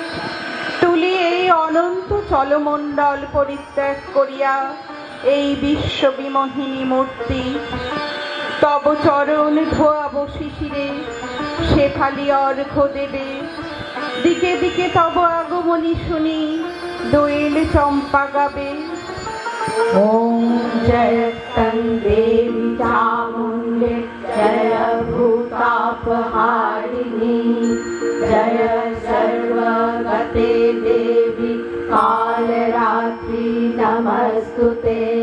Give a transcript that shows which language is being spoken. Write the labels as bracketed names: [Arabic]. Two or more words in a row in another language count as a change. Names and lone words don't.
[Bangla] তুলি এই অনন্ত চলমণ্ডল পরিত্যাগ করিয়া এই বিশ্ববিমোহিনী মূর্তি, তব চরণ ধোয়াব শিশিরে, শেফালি অর্ঘ্য দেবে। দিকে দিকে তব আগমনী শুনি, দোয়েল চম্পা গাবে। [Sanskrit] ओम जय देवी चामुंडे, जय भूतापहारिणी, जय सर्वगते देवी कालरात्रि नमस्तुते।